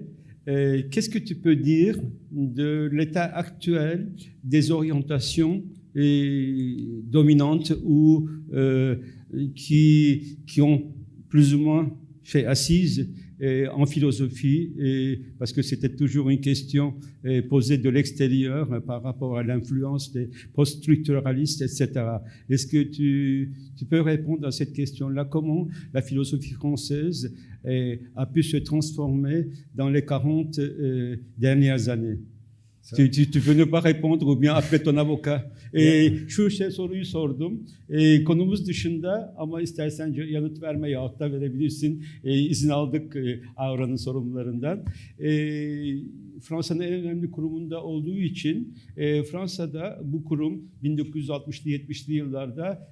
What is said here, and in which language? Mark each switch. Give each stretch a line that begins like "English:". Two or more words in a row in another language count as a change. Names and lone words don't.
French: Qu'est-ce que tu peux dire de l'état actuel des orientations dominantes ou qui ont plus ou moins fait assise en philosophie, parce que c'était toujours une question posée de l'extérieur par rapport à l'influence des post-structuralistes, etc. Est-ce que tu peux répondre à cette question-là? Comment la philosophie française a pu se transformer dans les 40 dernières années? Tu peux ne pas répondre ou bien appeler ton avocat.
Turkish: Şu soruyu sordum. Konumuz dışında ama istersen yanıt verme yahut da verebilirsin. İzin aldık Aura'nın sorumlularından. Fransa'nın en önemli kurumunda olduğu için Fransa'da bu kurum 1960'lı 70'li yıllarda